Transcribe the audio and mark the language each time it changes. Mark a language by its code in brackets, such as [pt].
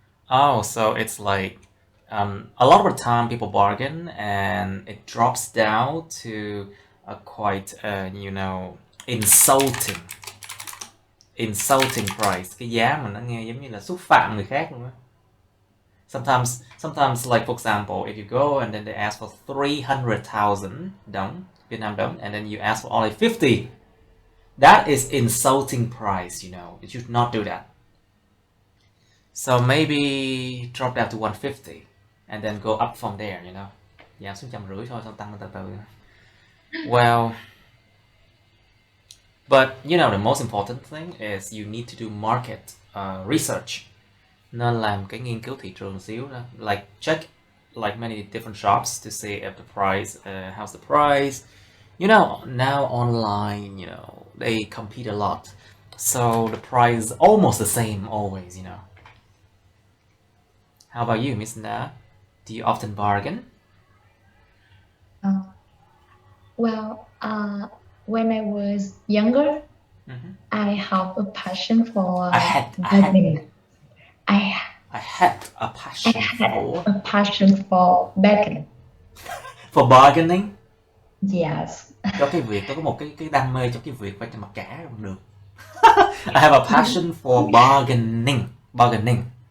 [en] Oh, so it's like a lot of the time people bargain and it drops down to a quite insulting price. [vi] Cái giá mà nó nghe giống như là xúc phạm người khác luôn á. [en] Sometimes like for example, if you go and then they ask for 300,000 đồng, Vietnam đồng, and then you ask for only 50, that is insulting price, you know. You should not do that. So maybe drop down to 150 and then go up from there, you know. [vi] Giảm xuống 150 thôi, xong tăng từ từ. [en] Well, but you know the most important thing is you need to do market research. [vi] Nên làm cái nghiên cứu thị trường xíu đó. [en] Like check like many different shops to see if the price, how's the price. You know, now online, you know, they compete a lot. So the price is almost the same always, you know. How about you, Miss Na? Do you often bargain? When I was younger, I have a passion for bargaining. I had a passion for bargaining. For bargaining? Yes. [vi] Cho cái việc tôi có một cái đam mê cho cái việc phải cho mặc cả cũng được. [en] I have a passion for bargaining.